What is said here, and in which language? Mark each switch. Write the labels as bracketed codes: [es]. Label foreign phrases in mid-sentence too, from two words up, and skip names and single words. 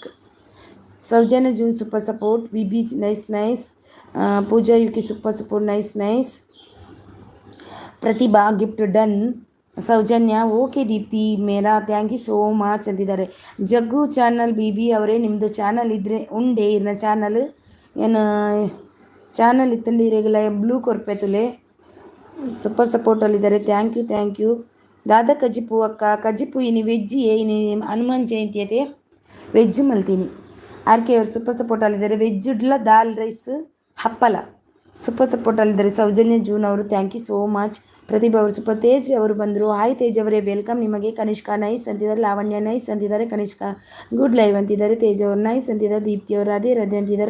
[en] Soujanya June super support. BB nice. Pooja Yuki super support nice. Prathibha gift done. Soujanya okay Deepti Mera thank you so much ಅಂತಿದ್ದಾರೆ. [tcy] ಜಗ್ಗು ಚಾನಲ್ BB [kn] ಅವರೇ, ನಿಮ್ಮದು ಚಾನಲ್ ಇದ್ದರೆ [tcy] ಉಂಡೆ ಇರ್ನ ಚಾನಲ್ ಏನು ಚಾನಲ್ ಇತ್ತಂడి ಇರೆಗುಲ ಬ್ಲೂ ಕೊರ್ಪೆತುಲೆ ಸೂಪರ್ ಸಪೋರ್ಟಲ್ಲಿದ್ದಾರೆ. [en] Thank you. [tcy] ದಾದಾ ಕಜಿಪು ಅಕ್ಕ ಕಜಿಪು ಇನಿ ವೆಜ್ಜಿ ಇನಿ ಹನುಮಾನ್ ಜಯಂತಿ ಐತೆ ವೆಜ್ ಮಲ್ತೀನಿ. [kn] RK ಅವರು ಸೂಪರ್ ಸಪೋರ್ಟಲ್ಲಿದ್ದಾರೆ. ವೆಜ್ ಇಡ್ಲ [en] dal rice [kn] ಹಪ್ಪಲ ಸೂಪರ್ ಸಪೋರ್ಟಲ್ಲಿದ್ದಾರೆ. ಸೌಜನ್ಯ ಜೂನ್ ಅವರು [en] thank you so much. [kn] ಪ್ರತಿಭಾ ಅವರು ಸೂಪರ್. ತೇಜ್ ಅವರು ಬಂದರು. ಹಾಯ್ ತೇಜ್ ಅವರೇ, ವೆಲ್ಕಮ್ ನಿಮಗೆ. ಕನಿಷ್ಕಾ ನೈಸ್ ಅಂತಿದ್ದಾರೆ. ಲಾವಣ್ಯ ನೈಸ್ ಅಂತಿದ್ದಾರೆ. ಕನಿಷ್ಕಾ [en] good live [kn] ಅಂತಿದ್ದಾರೆ. ತೇಜ್ ಅವರು ನೈಸ್ ಅಂತಿದ್ದಾರೆ. ದೀಪ್ತಿ ಅವರು ರಾಧೆ ಅಂತಿದ್ದಾರೆ.